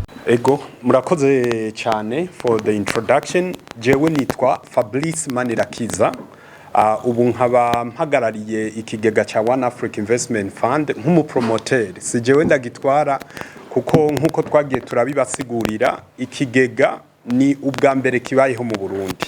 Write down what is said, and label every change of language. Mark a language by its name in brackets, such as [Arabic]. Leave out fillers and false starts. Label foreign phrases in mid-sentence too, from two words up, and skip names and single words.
[Rundi] Ego, murakoze cyane [English] for the introduction. [Rundi] Jewe nitwa Fablice MANIRAKIZA. Ubu nkaba mpagarariye ikigega cha One Africa Investment Fund nk'umupromoteri. Si jewe ndagitwara kuko nkuko twagiye turabibasigurira, ikigega ni ubwa mbere kibayeho mu Burundi.